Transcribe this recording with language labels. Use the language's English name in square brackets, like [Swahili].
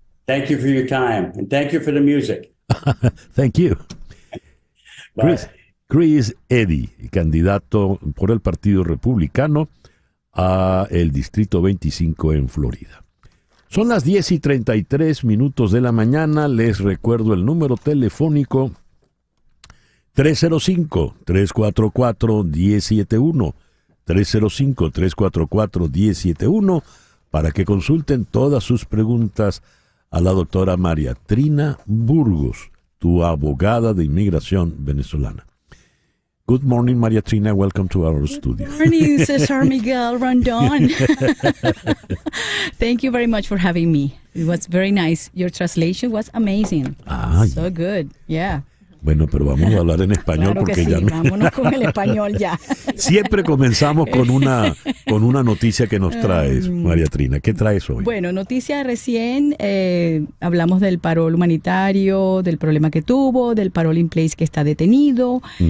[English] Thank you for your time, and thank you for the music. Thank you. [Spanish] Chris Eddy, candidato por el Partido Republicano a el Distrito 25 en Florida. Son las 10:33 de la mañana. Les recuerdo el número telefónico 305-344-1071. 305-344-1071 para que consulten todas sus preguntas a la doctora María Trina Burgos, tu abogada de inmigración venezolana. [English] Good morning, Maria Trina. Welcome to our studio. Good morning, Cesar Miguel Rondon. Thank you very much for having me. It was very nice. Your translation was amazing. So good. Yeah. [Spanish] Bueno, pero vamos a hablar en español, claro porque sí, ya no. Vámonos con el español ya. Siempre comenzamos con una noticia que nos traes, María Trina. ¿Qué traes hoy? Bueno, noticia recién, hablamos del parol humanitario, del problema que tuvo, del parol in place que está detenido.